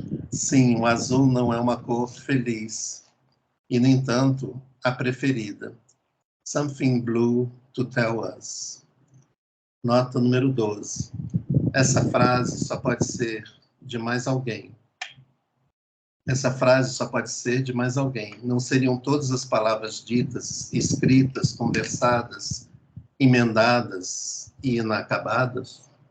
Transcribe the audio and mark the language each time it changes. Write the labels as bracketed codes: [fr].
[pt] Sim, o azul não é uma cor feliz. E, no entanto, a preferida. [en] Something blue to tell us. [pt] Nota número 12. Essa frase só pode ser de mais alguém. Essa frase só pode ser de mais alguém. Não seriam todas as palavras ditas, escritas, conversadas, emendadas e inacabadas?